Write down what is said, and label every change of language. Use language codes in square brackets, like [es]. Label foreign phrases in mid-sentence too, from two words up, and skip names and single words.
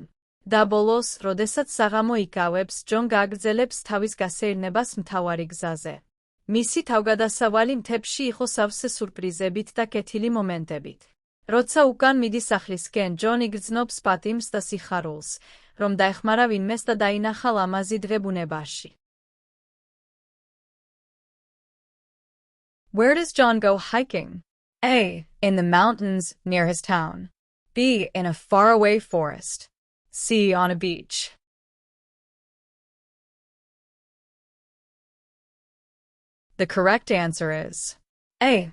[ka] და ბოლოს, როდესაც საღამო იკავებს, ჯონ გააგრძელებს თავის გასეირნებას მთავარი გზაზე. მისი თავგადასავალი მთებში იყო სავსე სურპრიზებით და კეთილი მომენტებით. როცა უკან მიდის სახლისკენ, ჯონ იგრძნობს პატიმს და სიხარულს, რომ დაეხმარა ვინმეს და დაინახა ლამაზი დღე ბუნებაში. [en] Where does John go hiking? A. In the mountains near his town. B. In a faraway forest. C. On a beach. The correct answer is A.